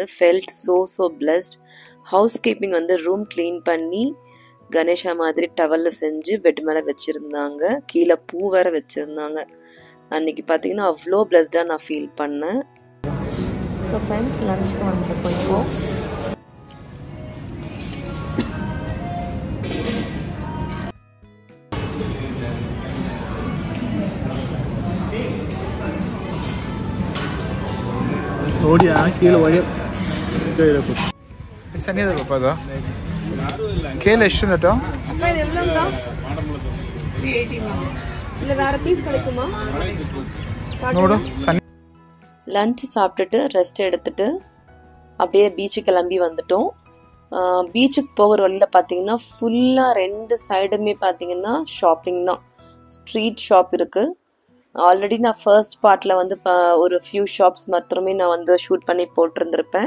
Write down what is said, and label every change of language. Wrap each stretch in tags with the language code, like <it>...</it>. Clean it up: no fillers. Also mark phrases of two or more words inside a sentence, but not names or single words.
<en>felt so blessed. house keeping</en> <ta>வந்து</ta> <en>room clean</en> <ta>பண்ணி கணேஷா மாதிரி டவலில் செஞ்சு பெட் மேலே வச்சுருந்தாங்க. கீழே பூ வேற வச்சுருந்தாங்க. அன்னைக்கு பார்த்தீங்கன்னா அவ்வளோ பிளஸ்டாக நான் ஃபீல் பண்ணேன்.</ta> <en>so friends,</en> <ta>லஞ்சுக்கு வந்து போயிடுவோம். ಓಡಿಯಾ ಕೀಳು ಒಡೆ ಸನ್ನಿದ ಪಾಪ ಅದು ಕೇಳ ಎಷ್ಟು ನೋಡು ಸನ್ನಿ. லஞ்ச் சாப்பிட்டுட்டு ரெஸ்ட் எடுத்துட்டு அப்படியே பீச்சுக்கு கிளம்பி வந்துட்டோம். பீச்சுக்கு போகிற வழியில் பார்த்தீங்கன்னா ஃபுல்லாக 2 சைடுமே பார்த்தீங்கன்னா ஷாப்பிங் தான்.</ta> <en>street shop</en> <ta>இருக்குது. ஆல்ரெடி நான்</ta> <en>first partil</en> <ta>வந்து ஒரு</ta> <en>few shops</en> <ta>மாத்திரமே நான் வந்து ஷூட் பண்ணி போட்டிருந்துருப்பேன்.</ta>